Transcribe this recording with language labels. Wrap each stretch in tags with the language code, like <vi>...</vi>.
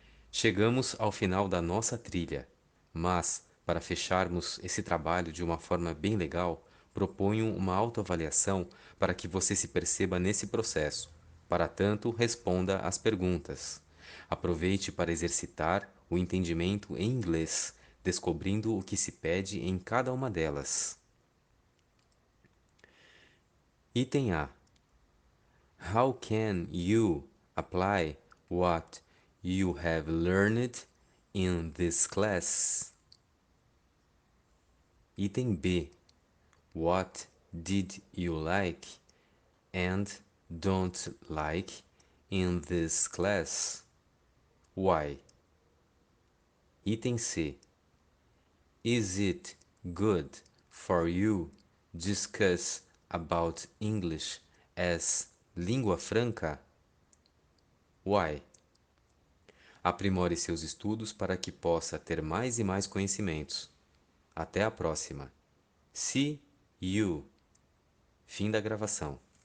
<pt>Chegamos ao final da nossa trilha, mas, para fecharmos esse trabalho de uma forma bem legal, proponho uma autoavaliação para que você se perceba nesse processo. Para tanto, responda às perguntas. Aproveite para exercitar o entendimento em inglês, descobrindo o que se pede em cada uma delas. Item A.</pt> <en>How can you apply what you have learned in this class? Item B. What did you like and don't like in this class? Why? Item C. Is it good for you discuss about English as língua franca? Why?</en> <pt>Aprimore seus estudos para que possa ter mais e mais conhecimentos. Até a próxima.</pt> <en>See you.</en> <pt>Fim da gravação.</pt>